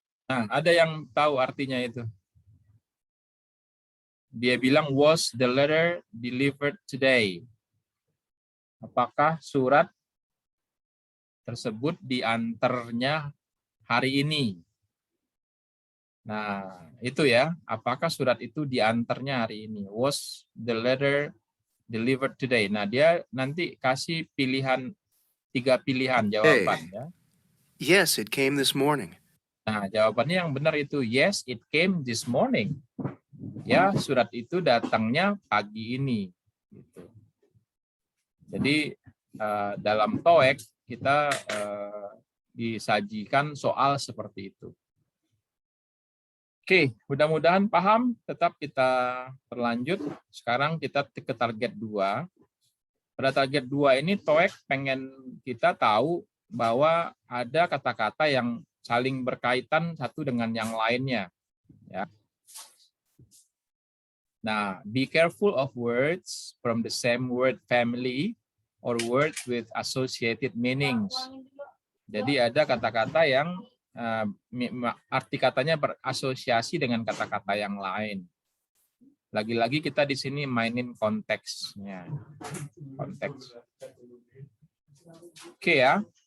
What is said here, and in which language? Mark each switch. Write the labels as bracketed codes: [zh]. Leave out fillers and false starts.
[id] Nah, ada yang tahu artinya itu. Dia bilang, [en] was the letter delivered today? [id] Apakah surat tersebut diantarnya hari ini? Nah, itu ya. Apakah surat itu diantarnya hari ini? [en] Was the letter delivered today? [id] Nah, dia nanti kasih pilihan, 3 pilihan jawaban ya. [en] Yes, it came this morning. [id] Nah, jawabannya yang benar itu [en] yes, it came this morning. [id] Ya, surat itu datangnya pagi ini. Gitu. Jadi dalam TOEIC kita disajikan soal seperti itu. Oke, mudah-mudahan paham. Tetap kita berlanjut. Sekarang kita ke target 2. Pada target 2 ini TOEIC pengen kita tahu bahwa ada kata-kata yang saling berkaitan satu dengan yang lainnya. Ya. [en] Nah, be careful of words from the same word family or words with associated meanings. [id] Jadi ada kata-kata yang arti katanya berasosiasi dengan kata-kata yang lain. Lagi-lagi kita di sini mainin konteksnya. Konteks. Oke ya.